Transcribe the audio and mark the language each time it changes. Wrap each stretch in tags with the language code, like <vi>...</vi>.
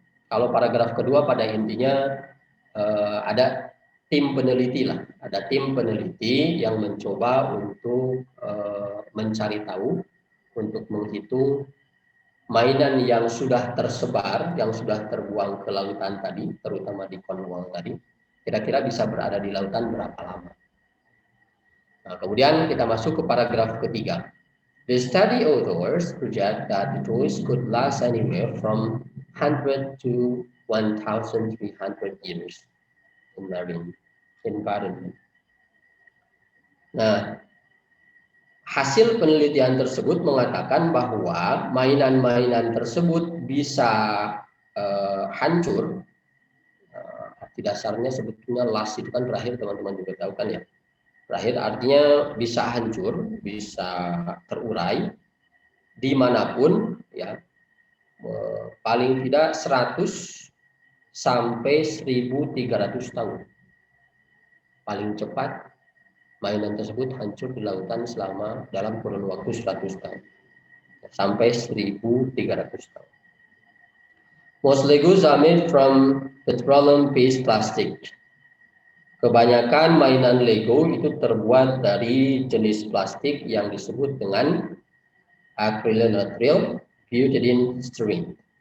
<id>Kalau paragraf kedua pada intinya ada tim peneliti lah, ada tim peneliti yang mencoba untuk mencari tahu, untuk menghitung mainan yang sudah tersebar, yang sudah terbuang ke lautan tadi, terutama di Cornwall tadi, kira-kira bisa berada di lautan berapa lama. Nah, kemudian kita masuk ke paragraf ketiga.</id> <en>The study authors project that the toys could last anywhere from 100 to 1,300 years in marine environment.</en> <id>Nah, hasil penelitian tersebut mengatakan bahwa mainan-mainan tersebut bisa hancur. Arti dasarnya sebetulnya last itu kan berakhir, teman-teman juga tahu kan ya. Berakhir artinya bisa hancur, bisa terurai dimanapun, ya, paling tidak 100 sampai 1.300 tahun. Paling cepat mainan tersebut hancur di lautan selama dalam kurun waktu 100 tahun sampai 1.300 tahun.</id> <en>Most Legos are made from petroleum-based plastic.</en> <id>Kebanyakan mainan Lego itu terbuat dari jenis plastik yang disebut dengan acrylonitrile butadiene styrene.</id>